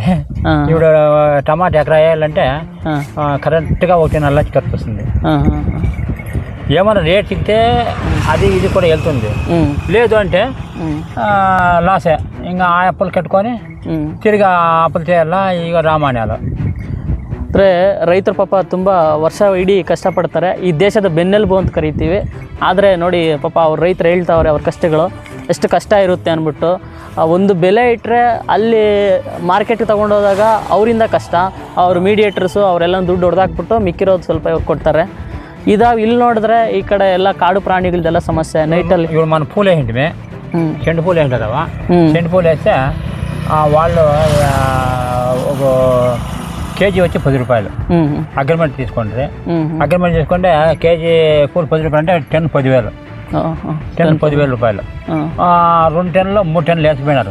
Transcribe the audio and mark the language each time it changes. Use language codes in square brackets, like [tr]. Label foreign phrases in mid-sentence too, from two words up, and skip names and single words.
[te] ఇప్పుడు టమాటా ఎకరా వేయాలంటే కరెక్ట్గా 1.5 లక్ష ఖర్చు వస్తుంది. ఏమన్నా రేట్ చిక్కితే అది ఇది కూడా వెళ్తుంది, లేదు అంటే లాసే. ఇంకా ఆ అప్పులు కట్టుకొని తిరిగి ఆ అప్పులు చేయాల. ఇక ರಾಮಾನ್ಯಾలు [kn] ಅಂದರೆ ರೈತರು ಪಾಪ ತುಂಬ ವರ್ಷ ಇಡೀ ಕಷ್ಟಪಡ್ತಾರೆ, ಈ ದೇಶದ ಬೆನ್ನೆಲುಬು ಅಂತ ಕರಿತೀವಿ. ಆದರೆ ನೋಡಿ ಪಾಪ ಅವ್ರು ರೈತರು ಹೇಳ್ತಾವ್ರೆ ಅವ್ರ ಕಷ್ಟಗಳು ಎಷ್ಟು ಕಷ್ಟ ಇರುತ್ತೆ ಅಂದ್ಬಿಟ್ಟು. ಒಂದು ಬೆಲೆ ಇಟ್ಟರೆ ಅಲ್ಲಿ ಮಾರ್ಕೆಟ್ಗೆ ತೊಗೊಂಡೋದಾಗ ಅವರಿಂದ ಕಷ್ಟ, ಅವ್ರು ಮೀಡಿಯೇಟರ್ಸು ಅವರೆಲ್ಲ ದುಡ್ಡು ಹೊಡೆದಾಕ್ಬಿಟ್ಟು ಮಿಕ್ಕಿರೋದು ಸ್ವಲ್ಪ ಇವ್ರು ಕೊಡ್ತಾರೆ. ಇಲ್ಲಿ ನೋಡಿದ್ರೆ ಈ ಕಡೆ ಎಲ್ಲ ಕಾಡು ಪ್ರಾಣಿಗಳದೆಲ್ಲ ಸಮಸ್ಯೆ. ನೈಟಲ್ಲಿ [te] ಇವ್ರು మన పూలే ఏంటిమే చెండు పూలు ఏంటదవా, చెండు పూలు వేస్తే వాళ్ళు ఒక కేజీ వచ్చి 10 రూపాయలు అగ్రిమెంట్ తీసుకుంటే. అగ్రిమెంట్ తీసుకుంటే కేజీ పూలు 10 రూపాయలు అంటే 10,000. 10,000 రూపాయలు. 2 టన్నులు 3 టన్నులు వేసిపోయినారు.